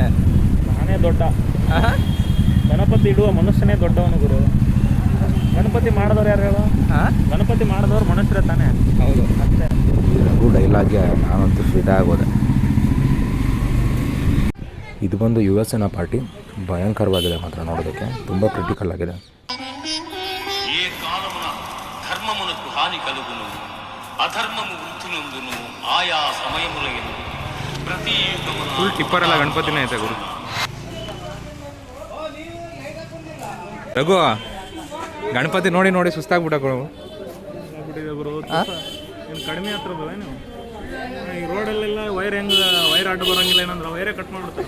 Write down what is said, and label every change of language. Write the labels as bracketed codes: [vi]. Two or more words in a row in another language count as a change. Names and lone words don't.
[kn] ನಾನೇ ದೊಡ್ಡ. ಗಣಪತಿ ಇಡುವ ಮನುಷ್ಯನೇ ದೊಡ್ಡವನು ಗುರು. ಗಣಪತಿ ಮಾಡಿದವ್ರು ಯಾರು ಹೇಳು? ಗಣಪತಿ ಮಾಡಿದವ್ರು ಮನುಷ್ಯರೇ ತಾನೇ. ಹೌದು. ಅಷ್ಟೇ. ರಘು ಡೈಲಾಗ್ಗೆ ನಾನಂತೂ ಫಿದಾ ಆಗೋದೆ. ಇದು ಬಂದು US ಪಾರ್ಟಿ. ಭಯಂಕರವಾಗಿದೆ ಮಾತ್ರ ನೋಡೋದಕ್ಕೆ, ತುಂಬ ಕ್ರಿಟಿಕಲ್ ಆಗಿದೆ. [te] ఏ కాలమున ధర్మమునకు హాని కలుగును, అధర్మము వృద్ధునందును ఆయా సమయములయందు ప్రతి యుగమున [kn] ಫುಲ್ ಟಿಪ್ಪರೆಲ್ಲ ಗಣಪತಿನೇ ಐತೆ ಗುರು. ರಘು ಗಣಪತಿ ನೋಡಿ ನೋಡಿ ಸುಸ್ತಾಗ್ಬಿಟ್ಟ ಗುರು. ಗುರು ಏನು ಕಡಿಮೆ ಹತ್ರ ನೀವು ಈ ರೋಡಲ್ಲೆಲ್ಲ ವೈರ್ ಅಡ್ಡು ಬರೋಂಗಿಲ್ಲ, ಏನಂದ್ರೆ ವೈರೇ ಕಟ್ ಮಾಡ್ಬಿಡ್ತಾರೆ.